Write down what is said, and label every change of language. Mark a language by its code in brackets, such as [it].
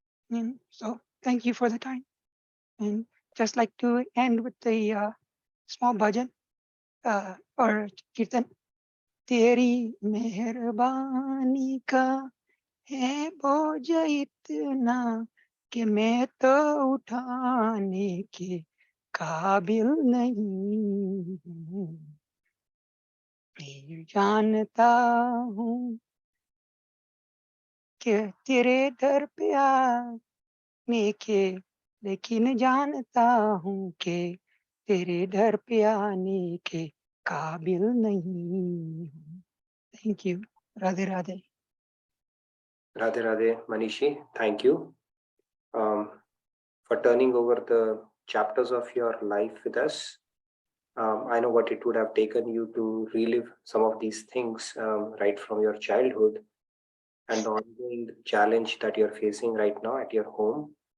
[en] And so thank you for the time. And just like to end with the small bhajan or kirtan. [hi] तेरी मेहरबानी का है बोझ इतना कि मैं तो उठाने के काबिल नहीं हूँ। मैं जानता हूँ कि तेरे दर पे आने के, लेकिन जानता हूँ कि तेरे दर पे आने के काबिल नहीं हूँ। [en] Thank you. Radhe Radhe. Radhe Radhe, Manishi, thank you for turning over the chapters of your life with us. I know what it would have taken you to relive some of these things right from your childhood, and the ongoing challenge that you're facing right now at your home.